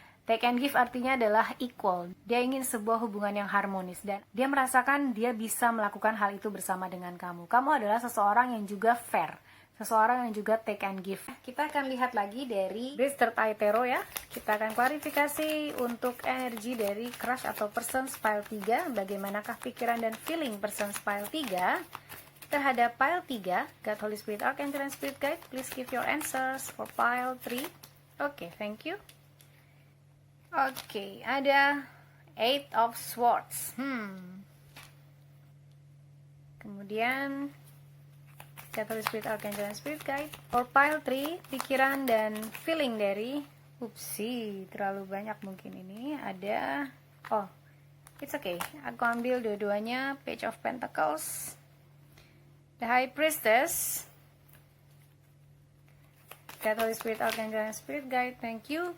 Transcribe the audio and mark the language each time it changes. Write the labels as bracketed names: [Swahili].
[Indonesian] Take and give artinya adalah equal. Dia ingin sebuah hubungan yang harmonis dan dia merasakan dia bisa melakukan hal itu bersama dengan kamu. Kamu adalah seseorang yang juga fair, seseorang yang juga take and give. Kita akan lihat lagi dari Bridge Third Eye Tarot ya. Kita akan klarifikasi untuk energi dari crush atau persons pile 3. Bagaimanakah pikiran dan feeling persons pile 3 terhadap pile 3? [English] God, Holy Spirit, Archangel, and Spirit Guide, please give your answers for pile 3. [Indonesian] Oke, [English] thank you. [Indonesian] Oke, ada Eight of Swords. Kemudian God, Holy Spirit, Archangel, and Spirit Guide. For pile 3, pikiran dan feeling dari terlalu banyak mungkin ini. Ada, [English] it's okay. [Indonesian] Aku ambil dua-duanya. [English] Page of Pentacles, The High Priestess, God, Holy Spirit, Archangel, and Spirit Guide, thank you.